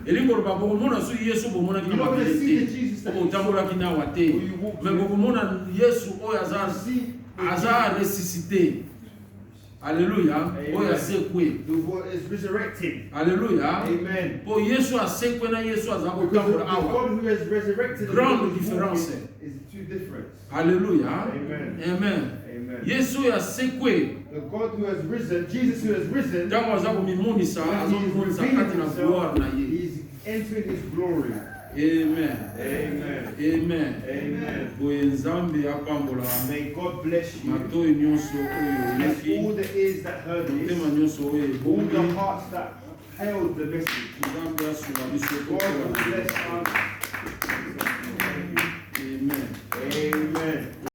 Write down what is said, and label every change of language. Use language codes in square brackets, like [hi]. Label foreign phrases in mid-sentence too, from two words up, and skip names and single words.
[ln] Elingo loba bokomona so Yesu bomonaki na [en] you're not going to see [ln] mabele [en] the [ln] te. [en] Jesus that you saw. [ln] Otambolaki na wa te. [en] Or you walk [ln] Mais bokomona Yesu oyo [en] You see the [ln] aza ressuscité. Alléluia. Amen. Oyo asekwe. [en] The word is resurrected. Alléluia. Amen. [ln] Po Yesu asekwe na Yesu aza [en] Because the [ln] kotambola awa. [en] God who has resurrected [fr] Grande [en] and [fr] différence. [en] is two different. Alléluia. Amen. Amen. Amen. [ln] Yesu oyo asekwe. [en] The God who has risen, Jesus who has risen, [ln] Ntango aza komimonisa, [en] when [ln] aza [en] he is [ln] komimonisa [en] revealing [ln] kati na gloire na [en] himself, [ln] ye. [en] he's entering his glory. Amen. Amen. Amen. Amen. [ln] Boye Nzambe apambola [en] May God bless you. [ln] matoyi nyonso oyo [en] Bless all [ln] oyeki, [en] the ears that heard this, [ln] motema nyonso oyo [en] all the [ln] ebongi. [en] hearts that held the message. [ln] Nzambe asunga biso [en] God [ln] kokola [en] will [ln] na [en] bless [ln] Yesu. [en] us. Amen. Amen.